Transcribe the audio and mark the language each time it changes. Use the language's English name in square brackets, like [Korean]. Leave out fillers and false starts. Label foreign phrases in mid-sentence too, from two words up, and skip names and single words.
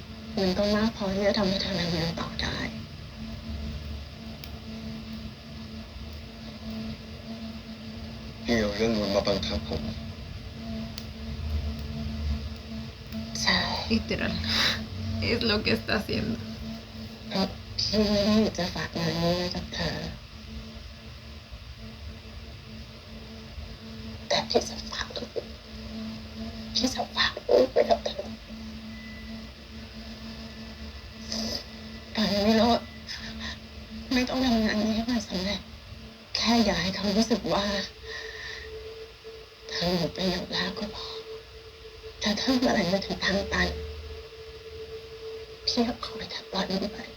[Thai] มันก็มากพอที่จะทำให้เธอเรียนต่อได้ พี่เอาเรื่องนู้นมาบังคับผม ใช่ [Spanish] Literal. Es lo que está haciendo. [Thai] เพราะพี่ไม่ได้จะฝากงานนี้ไว้กับเธอ แต่พี่จะฝากลูกพี่จะฝากลูกไว้กับเธอ ตอนนี้เราไม่ต้องทำงานนี้ให้มันสำเร็จ แค่อยากให้เขารู้สึกว่าเธอหมดประโยชน์แล้วก็พอแต่ถ้าเมื่อไหร่มาถึงทางตันพี่ก็ขอแค่ปล่อยมันไป